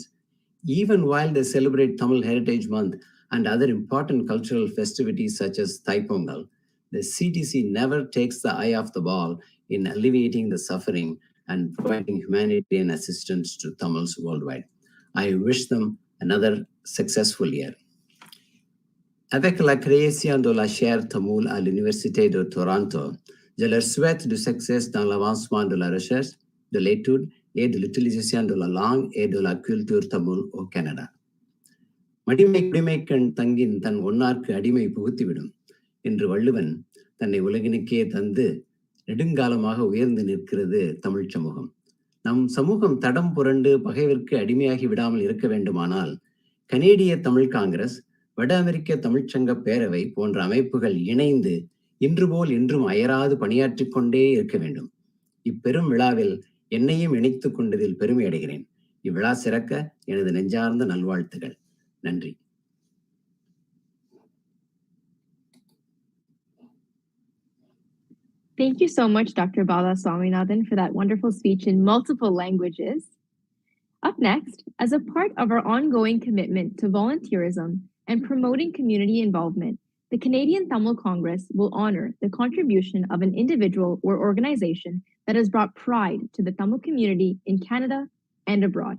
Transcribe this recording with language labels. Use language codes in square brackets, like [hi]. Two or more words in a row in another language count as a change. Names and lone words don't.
[en] Even while they celebrate Tamil Heritage Month and other important cultural festivities such as Thai Pongal, the CTC never takes the eye off the ball in alleviating the suffering and providing humanitarian assistance to Tamils worldwide. I wish them another successful year. [fr] Avec la création de la chaire tamoul à l'Université de Toronto, je leur souhaite du succès dans l'avancement de la recherche, de l'étude et de l'utilisation de la langue et de la culture tamoul au Canada. [ta] மடிமை குடிமைக்கண் தங்கின் தன் ஒன்னார்க்கு அடிமை புகுத்திவிடும் என்று வள்ளுவன் தன்னை உலகினுக்கே தந்து நெடுங்காலமாக உயர்ந்து நிற்கிறது தமிழ் சமூகம். நம் சமூகம் தடம் புரண்டு பகைவிற்கு அடிமையாகி விடாமல் இருக்க வேண்டுமானால் கனேடிய தமிழ் காங்கிரஸ், வட அமெரிக்க தமிழ்ச்சங்க பேரவை போன்ற அமைப்புகள் இணைந்து இன்று போல் என்றும் அயராது பணியாற்றிக் கொண்டே இருக்க வேண்டும். இப்பெரும் விழாவில் என்னையும் இணைத்துக் கொண்டதில் பெருமை அடைகிறேன். இவ்விழா சிறக்க எனது நெஞ்சார்ந்த நல்வாழ்த்துகள். நன்றி. [en] Thank you so much, Dr. Bala Swaminathan, for that wonderful speech in multiple languages. Up next, as a part of our ongoing commitment to volunteerism and promoting community involvement, the Canadian Tamil Congress will honor the contribution of an individual or organization that has brought pride to the Tamil community in Canada and abroad.